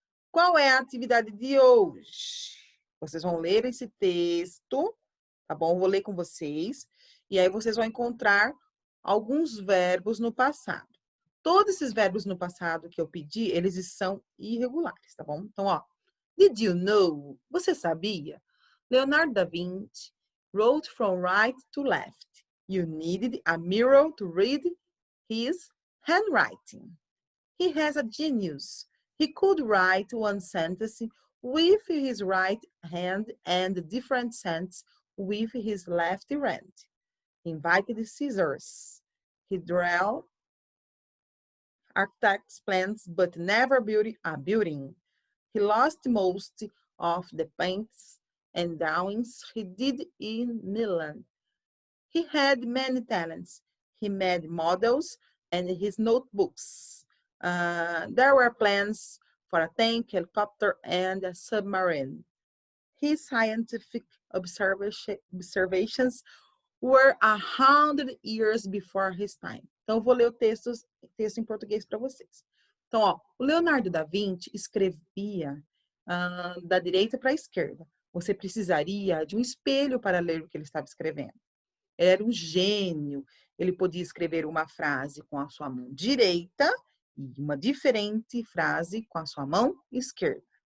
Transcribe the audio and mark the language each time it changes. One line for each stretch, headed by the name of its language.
Portuguese: Qual é a atividade de hoje? Vocês vão ler esse texto, tá bom? Vou ler com vocês. E aí vocês vão encontrar alguns verbos no passado. Todos esses verbos no passado que eu pedi, eles são irregulares, tá bom? Então, ó.
English: Did you know?
Portuguese: Você sabia?
English: Leonardo da Vinci wrote from right to left. You needed a mirror to read his handwriting. He has a genius. He could write one sentence with his right hand and different sentence with his left hand. He invited scissors. He drew architect's plans but never built a building. He lost most of the paints and drawings he did in Milan. He had many talents. He made models and his notebooks. There were plans for a tank, helicopter, and a submarine. His scientific observations were 100 years before his time.
Portuguese: Então, eu vou ler o texto em português para vocês. Então, ó, o Leonardo da Vinci escrevia da direita para a esquerda. Você precisaria de um espelho para ler o que ele estava escrevendo. Ele era um gênio. Ele podia escrever uma frase com a sua mão direita e uma diferente frase com a sua mão esquerda.